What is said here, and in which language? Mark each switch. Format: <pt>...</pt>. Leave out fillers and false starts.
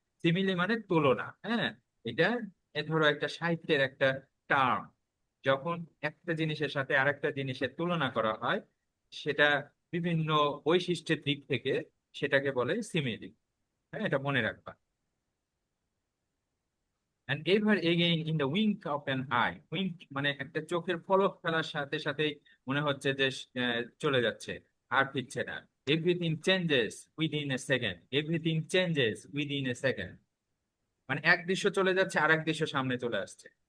<bn>Simile মানে তুলনা, হ্যাঁ। এটা ধরো একটা সাহিত্যের একটা টার্ম, যখন একটা জিনিসের সাথে আরেকটা জিনিসের তুলনা করা হয়, সেটা বিভিন্ন বৈশিষ্ট্যের দিক থেকে সেটাকে বলে সিমিলি। হ্যাঁ, এটা মনে রাখবা।</bn> <en>and ever again in the wink of an eye.</en> <bn>wink মানে একটা চোখের পলক ফেলার সাথে সাথে মনে হচ্ছে যে চলে যাচ্ছে, আর ফিরছে না।</bn> <en>everything changes within a second,</en> <bn>everything changes within a second মানে এক দৃশ্য চলে যাচ্ছে আর এক দৃশ্য সামনে চলে আসছে।</bn>